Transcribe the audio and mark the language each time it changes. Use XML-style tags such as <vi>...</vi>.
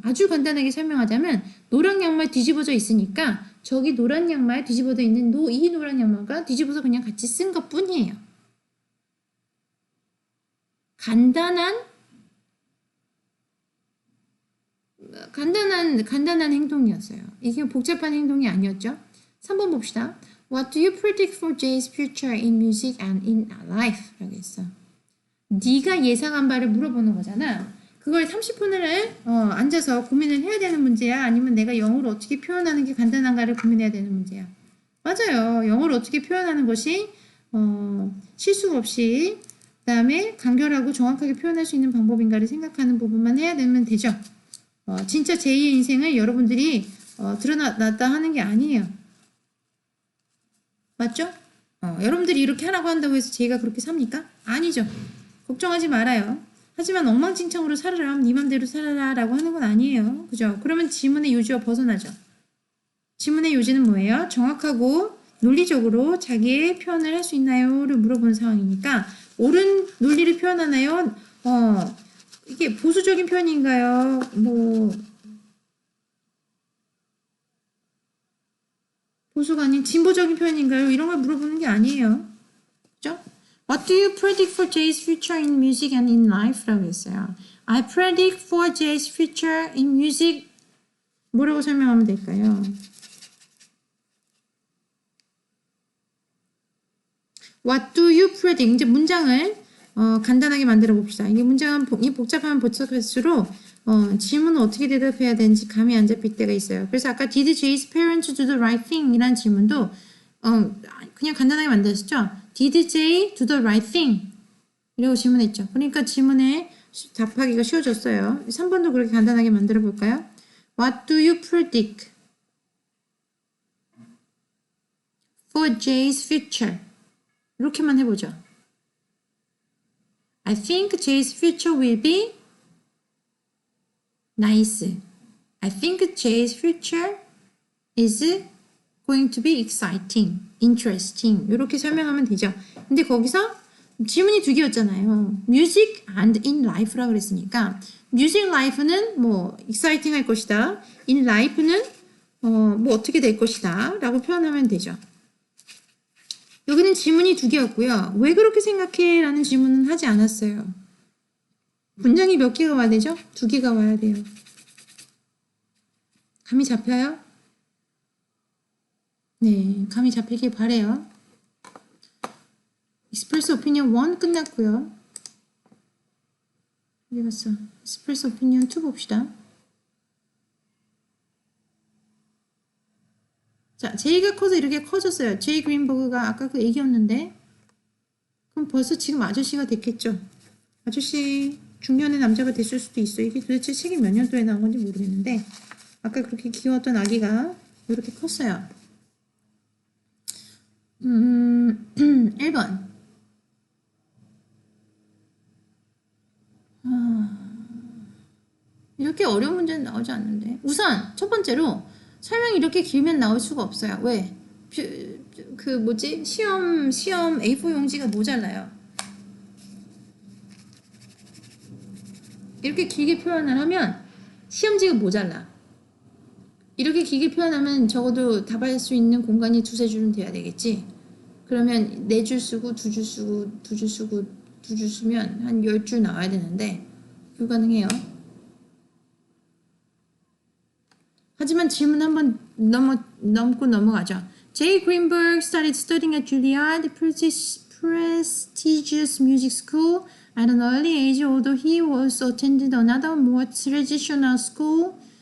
<ko>아주 간단하게 설명하자면 노란 양말 뒤집어져 있으니까 저기 노란 양말 뒤집어져 있는 이 노란 양말과 뒤집어서 그냥 같이 쓴 것 뿐이에요. 간단한 행동이었어요. 이게 복잡한 행동이 아니었죠. 3번 봅시다.</ko> <en>What do you predict for Jay's future in music and in life?</en> <ko>라고 했어. 네가 예상한 바를 물어보는 거잖아. 그걸 30분을 앉아서 고민을 해야 되는 문제야? 아니면 내가 영어로 어떻게 표현하는 게 간단한가를 고민해야 되는 문제야? 맞아요. 영어로 어떻게 표현하는 것이 실수 없이 그다음에 간결하고 정확하게 표현할 수 있는 방법인가를 생각하는 부분만 해야 되면 되죠. 진짜 제2의 인생을 여러분들이 드러났다 하는 게 아니에요. 맞죠? 여러분들이 이렇게 하라고 한다고 해서 제가 그렇게 삽니까? 아니죠. 걱정하지 말아요. 하지만 엉망진창으로 살아라, 네 맘대로 살아라 라고 하는 건 아니에요. 그죠? 그러면 지문의 요지와 벗어나죠. 지문의 요지는 뭐예요? 정확하고 논리적으로 자기의 표현을 할 수 있나요?를 물어보는 상황이니까 옳은 논리를 표현하나요? 이게 보수적인 표현인가요? 보수가 아닌 진보적인 표현인가요? 이런 걸 물어보는 게 아니에요. 그죠?</ko> <en>What do you predict for Jay's future in music and in life?</en> <ko>라고 했어요.</ko> <en>I predict for Jay's future in music</en> <ko>뭐라고 설명하면 될까요?</ko> <en>What do you predict?</en> <ko>이제 문장을 간단하게 만들어 봅시다. 이게 문장은 복잡하면 복잡할수록 질문은 어떻게 대답해야 되는지 감이 안 잡힐 때가 있어요. 그래서 아까</ko> <en>Did Jay's parents do the right thing?</en> <ko>이란 질문도 그냥 간단하게 만들었죠.</ko> <en>Did Jay do the right thing?</en> <ko>이라고 질문했죠. 그러니까 질문에 답하기가 쉬워졌어요. 3번도 그렇게 간단하게 만들어 볼까요?</ko> <en>What do you predict for Jay's future?</en> <ko>이렇게만 해보죠.</ko> <en>I think Jay's future will be nice. I think Jay's future is going to be exciting, interesting.</en> <ko>이렇게 설명하면 되죠. 근데 거기서 질문이 두 개였잖아요.</ko> <en>Music and in life</en> <ko>라고 그랬으니까 music life는 뭐 exciting 할 것이다. in life는 뭐 어떻게 될 것이다 라고 표현하면 되죠. 여기는 질문이 두 개였고요. 왜 그렇게 생각해? 라는 질문은 하지 않았어요. 문장이 몇 개가 와야 되죠? 두 개가 와야 돼요. 감이 잡혀요? 네, 감이 잡히길 바래요. Express Opinion 1 끝났고요. 어디 갔어? Express Opinion 2 봅시다. 자, 제이가 커서 이렇게 커졌어요. 제이 그린버그가 아까 그 얘기였는데 그럼 벌써 지금 아저씨가 됐겠죠. 아저씨 중년의 남자가 됐을 수도 있어. 이게 도대체 책이 몇 년도에 나온 건지 모르겠는데 아까 그렇게 귀여웠던 아기가 이렇게 컸어요. 1번 이렇게 어려운 문제는 나오지 않는데 우선 첫 번째로 설명이 이렇게 길면 나올 수가 없어요. 왜? 그 뭐지? 시험 A4 용지가 모자라요. 이렇게 길게 표현을 하면 시험지가 모자라. 이렇게 길게 표현하면 적어도 답할 수 있는 공간이 두세 줄은 돼야 되겠지. 그러면 4줄 쓰고 2줄 쓰고 2줄 쓰고 2줄 쓰면 한 10줄 나와야 되는데 불가능해요. 하지만 질문 한번 넘고 넘어가죠.</ko> <en>Jay Greenberg started studying at Juilliard, prestigious music school at an early age, although he was attended another more traditional school.</en>